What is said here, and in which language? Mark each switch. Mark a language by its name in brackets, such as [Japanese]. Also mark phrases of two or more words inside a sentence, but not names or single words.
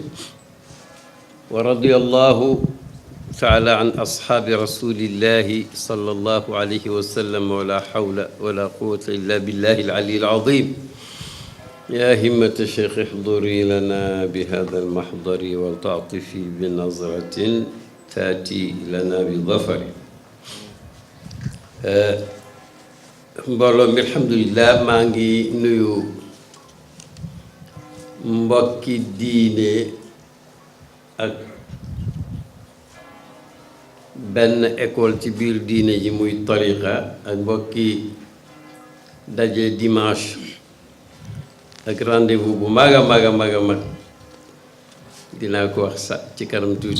[Arabic] ورضي الله تعالى عن أصحاب رسول الله صلى الله عليه وسلم ولا حول ولا قوة إلا بالله العلي العظيم. يا همة الشيخ احضري لنا بهذا المحضر والتعطفي بنظرة تأتي لنا بظفر. [Wolof] mbooloo mi alhamdulillah maa ngi nuyu mbokki diine ak benn école ci biir diine ji muy tariqa ak mbokki daje dimanche ak rendez-vous bu mag a mag a mag a mag dinaa ko wax sa ci kanam tuuti.